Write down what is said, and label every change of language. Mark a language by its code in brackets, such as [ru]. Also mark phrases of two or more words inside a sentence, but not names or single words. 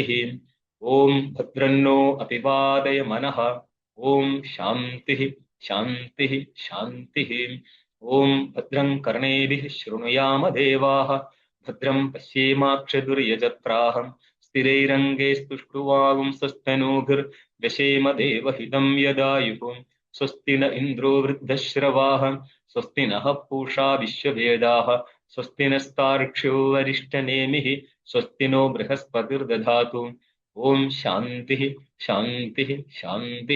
[sa] ഓം ഭദ്രന്നോ അപിവാദയ മനഃ. ഓം ശാന്തി ശാന്തി ശാന്തി. ഓം ഭദ്രം കർണേഭിഃ ശൃണുയാമ ദേവാഃ ഭദ്രം പശ്യേമാക്ഷദുര്യജത്രാഃ സ്ഥിരൈരംഗൈസ്തുഷ്ടുവാഗുംസस्तनूभिर्दशेम देवहितं यदायुः स्वस्ति न इन्द्रो वृद्धश्रवाः स्वस्ति नः पूषा विश्ववेदाः स्वस्ति नस्तार्क्ष्यो वरिष्ठनेमिः स्वस्ति नो बृहस्पतिर्दधातु. ओम शांति शांति शांति.